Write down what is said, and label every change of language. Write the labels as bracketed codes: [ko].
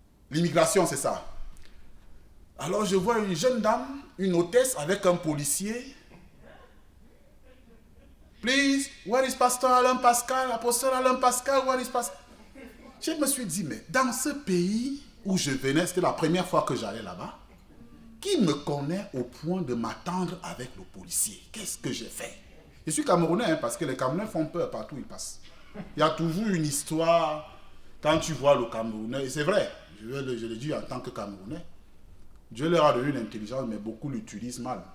[fr] L'immigration, c'est ça. Alors je vois une jeune dame, une hôtesse avec un policier. [en] Please, where is Pastor Alain Pascal? Apostle Alain Pascal, where is Pascal? [fr] Je me suis dit, mais dans ce pays où je venais, c'était la première fois que j'allais là-bas, qui me connaît au point de m'attendre avec le policier? Qu'est-ce que j'ai fait? Je suis Camerounais, hein, parce que les Camerounais font peur partout où ils passent. Il y a toujours une histoire, quand tu vois le Camerounais, et c'est vrai, je le dis en tant que Camerounais, Dieu leur a donné une intelligence, mais beaucoup l'utilisent mal.